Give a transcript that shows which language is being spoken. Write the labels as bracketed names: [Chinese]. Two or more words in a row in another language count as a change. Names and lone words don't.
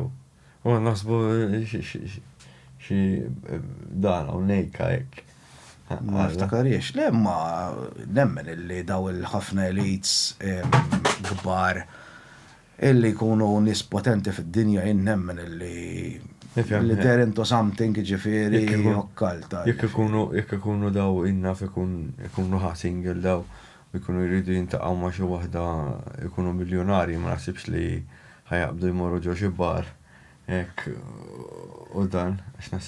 [Maltese] U naħsbu xi dan u nejka hekk. Ma niftakariex, le ma nemmen illi daw il-ħafna elites kbar illi jkunu nies potenti fid-dinja jien nemmen illi [English] they're into something [Maltese] ġifieri okkalta. Jekk ikunu daw innaf ikunu single daw ikunu jridu jintaqgħu ma' xi waħda ikunu miljonarji ma naħsibx li ħajaqbdu jmorru ġo xi bar. Hekk u dan għax naħseb.